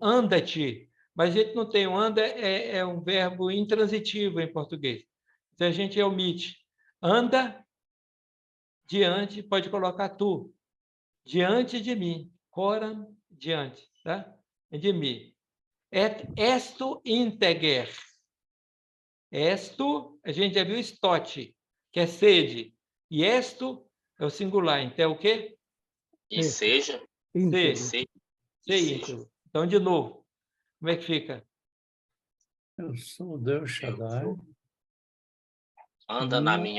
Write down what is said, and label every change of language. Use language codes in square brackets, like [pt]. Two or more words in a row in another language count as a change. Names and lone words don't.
[pt] Anda-te. Mas a gente não tem o anda, é um verbo intransitivo em português. Então a gente omite. Anda diante, pode colocar tu. Diante de mim. Coram, diante. Tá? De mim. [la] Et esto integer. [pt] Esto, a gente já viu estote, que é sede. E esto é o singular. Então, é o quê? E seja, Íntegro. Se. e Se seja. íntegro. Então, de novo, como é que fica? eu sou Deus Shaddai. Anda na minha